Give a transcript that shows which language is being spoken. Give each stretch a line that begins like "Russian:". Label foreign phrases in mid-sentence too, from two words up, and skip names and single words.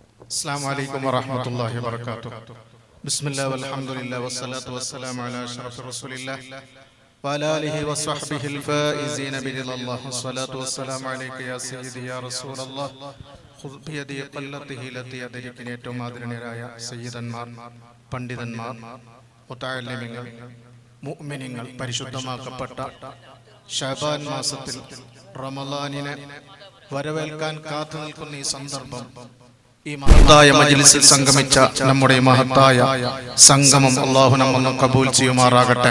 Arabic: السلام عليكم ورحمة الله وبركاته. بسم الله والحمد لله والصلاة والسلام على أشرف رسول الله وعلى آله وصحبه الفائزين برضا الله. الصلاة والسلام عليك يا سيدي يا رسول الله. خذ بيدي قلته التي أدركني.
Malayalam: ഏറ്റവും ആദരണീയരായ സയ്യിദന്മാർ, പണ്ഡിതന്മാർ, മുതഅല്ലിമീങ്ങൾ, മുഅ്മിനീങ്ങൾ, പരിശുദ്ധമാക്കപ്പെട്ട ശഅബാൻ മാസത്തിൽ റമളാനിനെ വരവേൽക്കാൻ കാത്തു നിൽക്കുന്ന ഈ സന്ദർഭം, ഈ മഹത്തായ മജ്ലിസിൽ സംഗമിച്ച നമ്മുടെ മഹത്തായ സംഗമം അല്ലാഹു നമ്മെ കബൂൽ ചെയ്യുമാറാകട്ടെ.